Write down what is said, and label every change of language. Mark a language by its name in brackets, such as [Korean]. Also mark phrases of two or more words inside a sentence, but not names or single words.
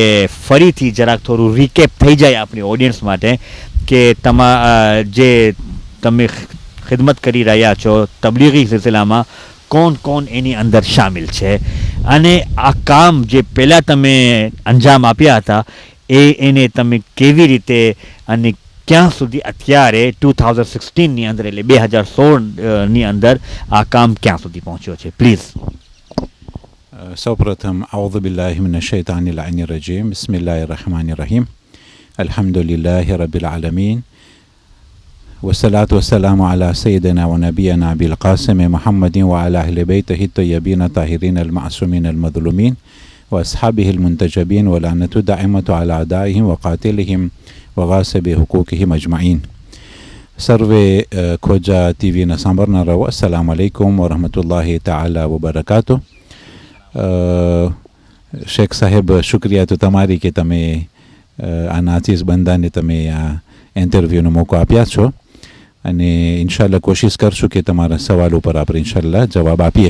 [Gujarati] ફરીથી જરાક થોડું રિકેપ થઈ જાય આપણી ઓડિયન્સ માટે કે જે તમે ખિદમત કરી રહ્યા છો તબલીગી સિલસિલામાં કોણ એની અંદર શામિલ છે અને આ કામ જે પહેલાં તમે અંજામ આપ્યા હતા એને તમે કેવી રીતે અને ક્યાં સુધી અત્યારે 2016ની અંદર એટલે 2016ની અંદર આ કામ ક્યાં સુધી પહોંચ્યો છે? પ્લીઝ. [Arabic] સૌપ્રથમ أعوذ بالله من الشيطان اللعين الرجيم. بسم الله الرحمن الرحيم. الحمد لله رب العالمين. والصلاة والسلام على سيدنا ونبينا بالقاسم محمد وعلى أهل بيته الطيبين الطاهرين المعصومين المظلومين وأصحابه المنتجبين ولعنة دائمة على أعدائهم وقاتلهم وغاصب حقوقهم أجمعين. [Gujarati] સર્વે ખોજા ટીવીના સાંભળનારાઓ [Arabic] السلام عليكم ورحمة الله تعالى وبركاته. [Gujarati] શેખ સાહેબ, શુક્રિયા તો તમારી કે તમે આ નાચીસ બંદાને તમે આ ઇન્ટરવ્યૂનો મોકો આપ્યા છો અને ઇન્શાલ્લાહ કોશિશ કરશું કે તમારા સવાલ ઉપર આપણે ઇન્શાલ્લાહ જવાબ આપીએ.